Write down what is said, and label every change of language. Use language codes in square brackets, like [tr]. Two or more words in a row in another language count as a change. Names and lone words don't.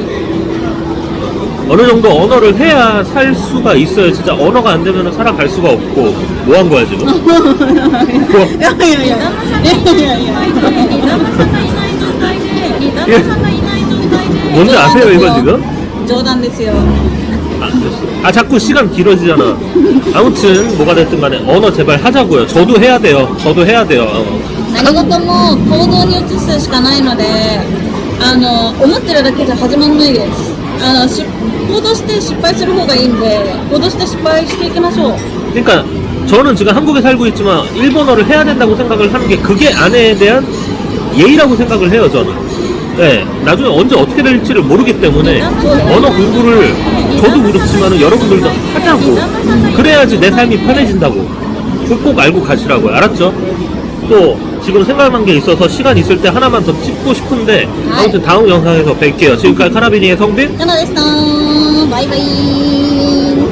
[ko] 어느 정도 언어를 해야 살 수가 있어요. 진짜 언어가 안 되면 살아갈 수가 없고. 뭐 한 거야 지금? 뭐? 뭔지 아세요 이거 지금? [ja] 冗談ですよ。 [ko] 자꾸 시간 길어지잖아. 아무튼 뭐가 됐든 간에 언어 제발 하자고요. 저도 해야 돼요. [ja] 何事も行動に移すしかないので、思ってるだけじゃ始まんないです。行動して失敗する方がいいんで、行動して失敗していきましょう。 [ko] 그러니까 저는 지금 한국에 살고 있지만 일본어를 해야 된다고 생각을 하는 게 그게 아내에 대한 예의라고 생각을 해요, 저는. 네, 나중에 언제 어떻게 될지를 모르기 때문에 언어 공부를 저도 그렇지만 여러분들도 하자고. 그래야지 내 삶이 편해진다고. 그거 꼭 알고 가시라고요. 알았죠? 또 지금 생각난 게 있어서 시간 있을 때 하나만 더 찍고 싶은데 아무튼 다음 영상에서 뵐게요. 지금까지 카라비니의 성빈 [ja] かなでした。バイバイ。